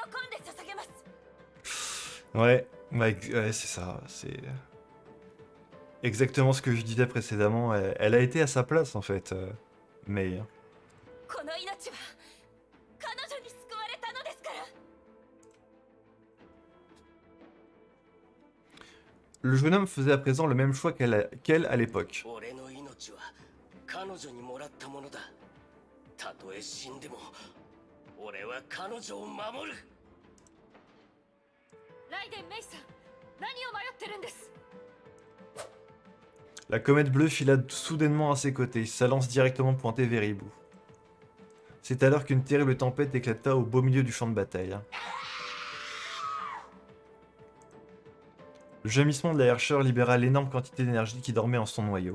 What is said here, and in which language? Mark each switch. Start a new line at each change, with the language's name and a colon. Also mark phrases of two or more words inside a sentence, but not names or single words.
French: Ouais, c'est ça, c'est... exactement ce que je disais précédemment. Elle a été à sa place en fait. Mais
Japanese: この命は彼女に救われたのですから。
French: le jeune homme faisait à présent le même choix qu'elle à l'époque.
Japanese: 俺の命は彼女にもらったものだ。たとえ死んでも俺は彼女を守る。ライデン・メイさん、何を迷ってるんです？
French: La comète bleue fila soudainement à ses côtés, sa lance directement pointée vers Hibou. C'est alors qu'une terrible tempête éclata au beau milieu du champ de bataille. Le gémissement de la Herrscher libéra l'énorme quantité d'énergie qui dormait en son noyau.